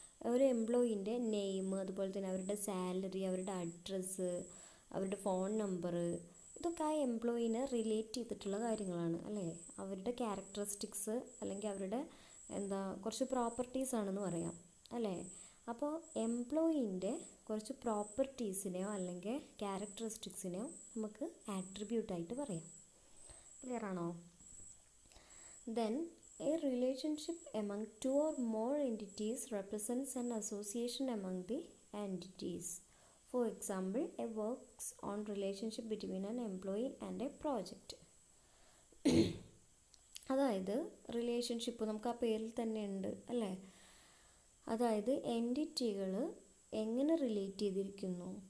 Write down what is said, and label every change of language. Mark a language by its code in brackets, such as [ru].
[ml] ഒരു എംപ്ലോയീൻ്റെ നെയിം, അതുപോലെ തന്നെ അവരുടെ സാലറി, അവരുടെ അഡ്രസ്സ്, അവരുടെ ഫോൺ നമ്പർ, ഇതൊക്കെ ആ എംപ്ലോയീനെ റിലേറ്റ് ചെയ്തിട്ടുള്ള കാര്യങ്ങളാണ് അല്ലേ. അവരുടെ ക്യാരക്ടറിസ്റ്റിക്സ് അല്ലെങ്കിൽ അവരുടെ കുറച്ച് പ്രോപ്പർട്ടീസ് ആണെന്ന് പറയാം അല്ലേ. അപ്പോൾ എംപ്ലോയീൻ്റെ കുറച്ച് പ്രോപ്പർട്ടീസിനെയോ അല്ലെങ്കിൽ ക്യാരക്ടറിസ്റ്റിക്സിനെയോ നമുക്ക് ആട്രിബ്യൂട്ടായിട്ട് പറയാം. ക്ലിയർ ആണോ? [en] Then a relationship among two or more entities represents an association among the entities. For example, a works on relationship between an employee and a project. [ml] അതായത് റിലേഷൻഷിപ്പ് നമുക്ക് ആ പേരിൽ തന്നെ ഉണ്ട് അല്ലേ. അതായത് എൻറ്റിറ്റികൾ എങ്ങനെ റിലേറ്റ് ചെയ്തിരിക്കുന്നു.